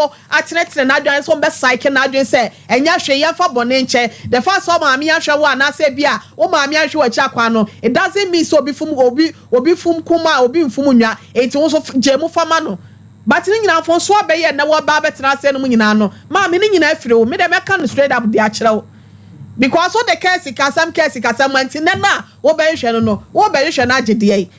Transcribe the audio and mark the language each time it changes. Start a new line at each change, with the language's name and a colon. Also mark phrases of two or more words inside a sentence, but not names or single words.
Akan: atenetene n'adwene sɛ wɔn bɛsaeke n'adwene sɛ, ɛnyɛ hwee, yɛmfa bɔne nkyɛ.
English: The first time
Akan: maame ahwɛ wo anaasɛ bi a, wo maame ahwɛ wɔ akyi akwan no,
English: it doesn't mean
Akan: sɛ obi fum, obi, obi fum kuma, obi mfum nwa. Enti wo nso f-, gye mu fama no. But ne nyinaa fo nso abɛyɛ na wɔba abɛtena ase no mu nyinaa no. Maame ne nyinaa afiri wo. Me dɛ mɛka no
English: straight up
Akan: de akyerɛ wo. Because wo de kɛ sikasɛm, kɛ sikasɛm, nti nɛ na wobɛhwehwɛ no no, wobɛhwehwɛ no agye deɛ yi.